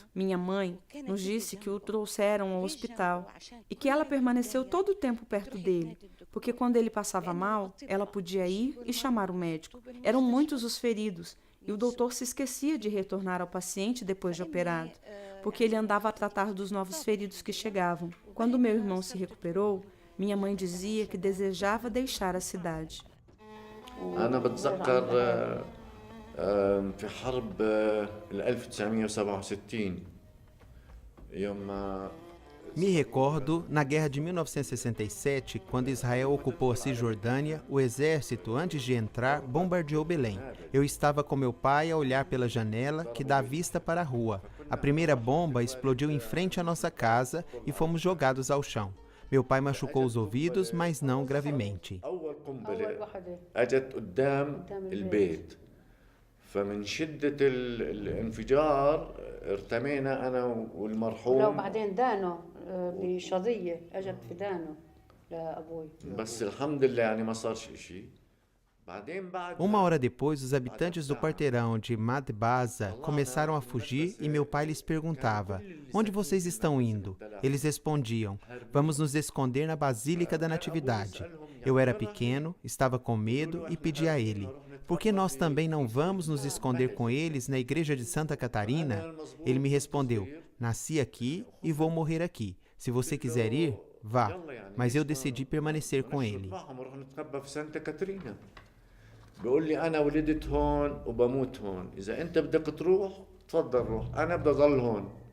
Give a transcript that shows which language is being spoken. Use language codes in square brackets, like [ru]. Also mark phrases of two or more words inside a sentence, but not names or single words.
[pt] Minha mãe nos disse que o trouxeram ao hospital e que ela permaneceu todo o tempo perto dele, porque quando ele passava mal, ela podia ir e chamar o médico. Eram muitos os feridos e o doutor se esquecia de retornar ao paciente depois de operado, porque ele andava a tratar dos novos feridos que chegavam. Quando meu irmão se recuperou, minha mãe dizia que desejava deixar a cidade. [ar] في حرب 1967 يوم [pt] Me recordo, na guerra de 1967, quando Israel ocupou a Cisjordânia, o exército, antes de entrar, bombardeou Belém. Eu estava com meu pai a olhar pela janela, que dá vista para a rua. A primeira bomba explodiu em frente à nossa casa e fomos jogados ao chão. Meu pai machucou os ouvidos, mas não gravemente. [ar] قنبلة أجت قدام البيت فمن شدة الانفجار ارتمينا أنا والمرحوم. لو بعدين دانه بشظية أجت في دانه لأبوي. بس الحمد لله يعني ما صار شيء. [pt] Uma hora depois, os habitantes do quarteirão de Madbaza começaram a fugir e meu pai lhes perguntava: onde vocês estão indo? Eles respondiam: vamos nos esconder na Basílica da Natividade. Eu era pequeno, estava com medo e pedi a ele: por que nós também não vamos nos esconder com eles na igreja de Santa Catarina? Ele me respondeu: nasci aqui e vou morrer aqui. Se você quiser ir, vá. Mas eu decidi permanecer com ele. [ar] بيقول لي أنا ولدت هون وبموت هون، إذا أنت بدك تروح تفضل روح، أنا بدي أضل هون.